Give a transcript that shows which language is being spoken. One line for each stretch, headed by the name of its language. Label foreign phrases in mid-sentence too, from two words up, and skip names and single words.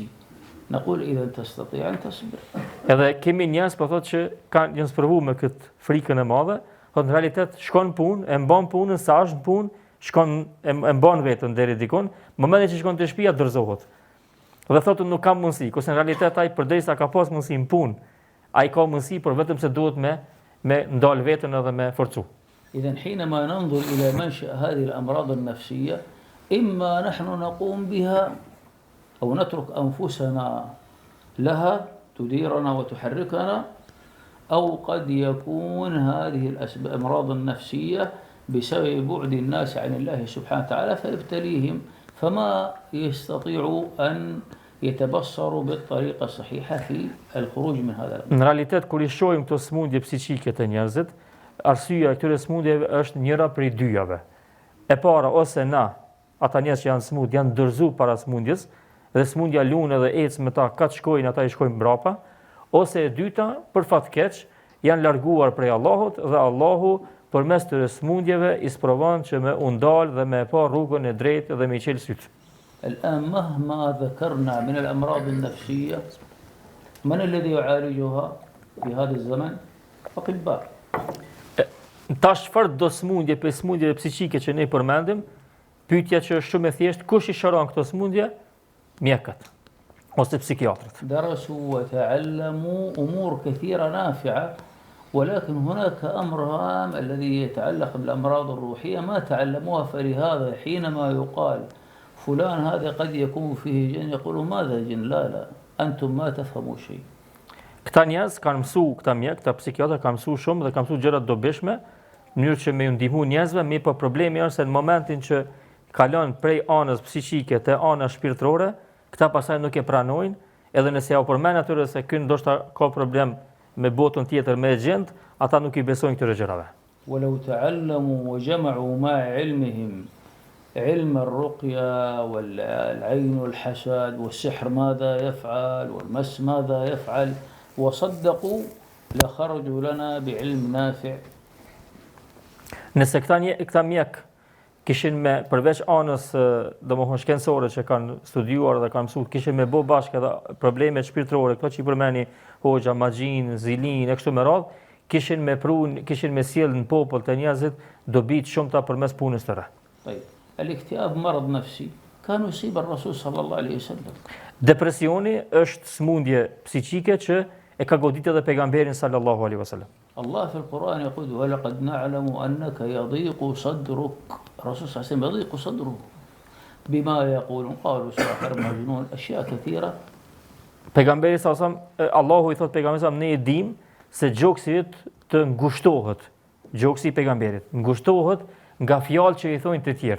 Arabic: نقول إذا تستطيع أن تصبر.
Albanian: Edhe kemi njerëz po thotë që kanë janë sprovuar me këtë frikën e madhe, thotë në realitet shkon punë, e mban punën, sa është në punë, shkon e mban veten deri dikon, momentin që shkon te shtëpia dorëzohet. Dhe thotë nuk ka mundësi, kurse në realitet ai përderisa ka pas mundësi në punë, ai ka mundësi, por vetëm se duhet me ndal veten edhe me forcu.
Arabic: إذا حينما ننظر إلى منشأ هذه الأمراض النفسية إما نحن نقوم بها أو نترك أنفسنا لها تديرنا وتحركنا، أو قد يكون هذه الأمراض النفسية بسبب بعد الناس عن الله سبحانه وتعالى فيبتليهم فما يستطيعوا أن يتبصروا بالطريقة الصحيحة في الخروج من هذا الأمر.
Albanian: Në realitet kur i shohim këto smundje psiqike të njerëzit, arsyeja e këtyre smundjeve është njëra prej dyjave. E para, ose na, ata njerëz që janë smund, janë dorëzuar para smundjes, dhe smundja lun edhe ecë me ta, kaç shkojnë ata i shkojnë mbrapa, ose e dyta, për fat keq, janë larguar prej Allahut dhe Allahu përmes këtyre smundjeve i sprovon që me u ndal dhe me pa rrugën e drejtë dhe me i qel syt.
Arabic: الآن مهما ذكرنا من الأمراض النفسية من الذي يعالجها في هذا الزمن؟ أطباء.
Albanian: Tash çfarë do smundje për smundjeve psiqike që ne i përmendim, pyetja që është shumë e thjeshtë, kush i shëron këto smundje? Mjekët ose psikiatrët.
Arabic: درسوا وتعلموا أمور كثيرة نافعة، ولكن هناك أمر هام الذي يتعلق بالأمراض الروحية ما تعلموها، فلهذا حينما يقال فلان هذا قد يكون فيه جن يقولوا ماذا جن؟ لا أنتم ما تفهموا شيء.
Albanian: Këta njerëz kanë mësuar, këta mjek, këta psikiatrë kanë mësuar shumë dhe kanë mësuar gjëra të dobishme, në mënyrë që me ju ndihmu njerëzve, mirë po problemi është se në momentin që kalon prej anës psiqike te ana shpirtërore, këta pastaj nuk e pranojnë, edhe nëse ja u përmend atyre se ky ndoshta ka problem me botën tjetër, me gjend, ata nuk i besojnë këtyre gjërave.
Arabic: ولو تعلموا وجمعوا مع علمهم علم الرقية والعين والحسد والسحر ماذا يفعل والمس ماذا يفعل وصدقوا لخرجوا لنا بعلم نافع.
Albanian: Nëse këta mjek kishin me përveç anës domethënë shkencore që kanë studiuar dhe kanë mësuar, kishin me bë bashkë edhe probleme shpirtërore, këto që i përmeni hoxha, magjin, zilin e kështu me radhë, kishin me sjell në popull të njerëzit dobi të shumta përmes punës tyre.
Arabic: طيب الاكتئاب مرض نفسي كان يصيب الرسول صلى الله عليه وسلم.
Albanian: Depresioni është smundje psiqike që e ka goditur edhe pejgamberin
Arabic: صلى الله عليه وسلم. الله في القرآن يقول ولقد نعلم أنك يضيق صدرك، الرسول صلى الله عليه وسلم يضيق صدره بما يقولون قالوا ساحر مجنون أشياء كثيرة.
Albanian: Pejgamberi
Arabic: صلى الله عليه وسلم,
Albanian: Allahu i thot pejgamberit
Arabic: صلى الله عليه وسلم,
Albanian: ne e dim se gjoksi yt të ngushtohet, gjoksi i pejgamberit ngushtohet nga fjalë që i thonë të tjerë.